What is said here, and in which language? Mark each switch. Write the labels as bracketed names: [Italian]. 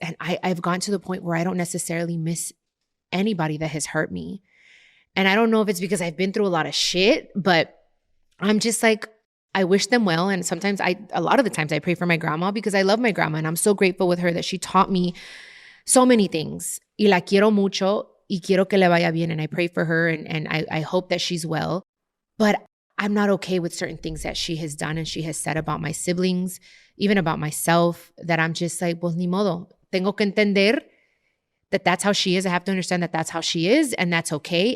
[English] And I've gone to the point where I don't necessarily miss anybody that has hurt me. And I don't know if it's because I've been through a lot of shit, but I'm just like, I wish them well. And sometimes a lot of the times I pray for my grandma because I love my grandma and I'm so grateful with her that she taught me so many things. [Spanish] Y la quiero mucho y quiero que le vaya bien. [English] And I pray for her and I hope that she's well. But I'm not okay with certain things that she has done and she has said about my siblings, even about myself, that I'm just like, [Spanish] pues ni modo. Tengo que entender [English] that that's how she is. I have to understand that that's how she is and that's okay.